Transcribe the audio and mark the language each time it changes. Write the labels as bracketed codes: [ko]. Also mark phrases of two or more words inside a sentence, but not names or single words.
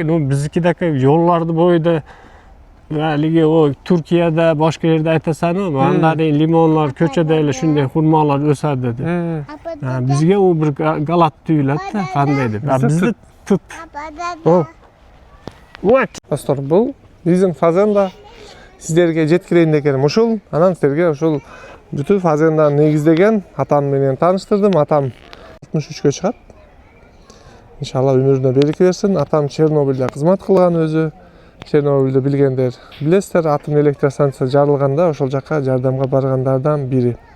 [uz] Biznikidagi yo'llarni bo'yida haligi o Turkiyada boshqa yerda aytasan-ku, mandarin, limonlar, ko'chadagilar shunday xurmolar o'sadi dedi. Bizga u bir galat tuyuladi-da, qanday deb. Bizda tut. Dostlar, bu bizim fazenda sizlarga [ky] жеткирейин дегеним ушул. Анан силерге ушул бүтүн фазенданы негиздеген атам менен тааныштырдым. Атам 63 чыгат. Иншалла өмүрүнө береке берсин. Атам Чернобыльда кызмат кылган өзү. Чернобыльды билгендер билесиздер, атом электростанция жарылганда ошол жака жардамга баргандардан бири.